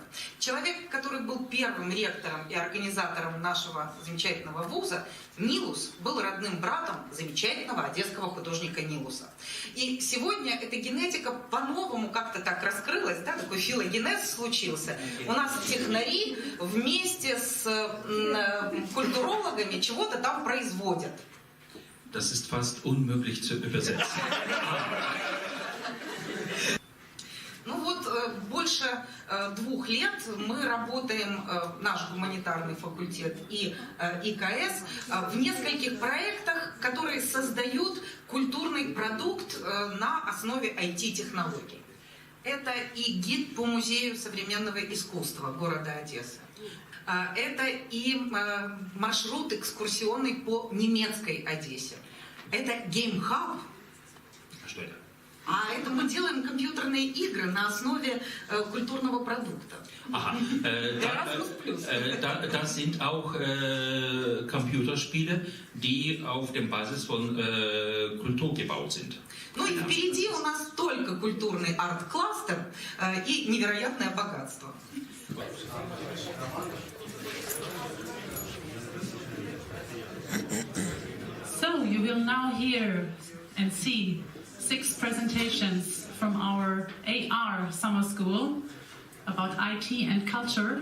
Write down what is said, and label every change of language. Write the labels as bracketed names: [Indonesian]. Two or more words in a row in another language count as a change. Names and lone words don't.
[Russian] Человек, который был первым ректором и организатором нашего замечательного вуза, Нилус, был родным братом замечательного одесского художника Нилуса. И сегодня эта генетика по-новому как-то так раскрылась, да, такой филогенез случился. У нас технари вместе с культурологами чего-то там производят. [German] Das ist fast unmöglich zu übersetzen. [Russian] Ну вот, больше 2 лет мы работаем, наш гуманитарный факультет и ИКС, в нескольких проектах, которые создают культурный продукт на основе IT-технологий. Это и гид по музею современного искусства города Одессы. Это и маршрут экскурсионный по немецкой Одессе. Это GameHub. Что это? А это мы делаем компьютерные игры на основе культурного продукта. [German] Aha, das sind auch Computerspiele, die auf der Basis von Kultur gebaut sind. [Russian] Ну и впереди у нас только культурный арт-кластер и невероятное богатство. [English] So you will now hear and see 6 presentations from our AR summer school about IT and culture.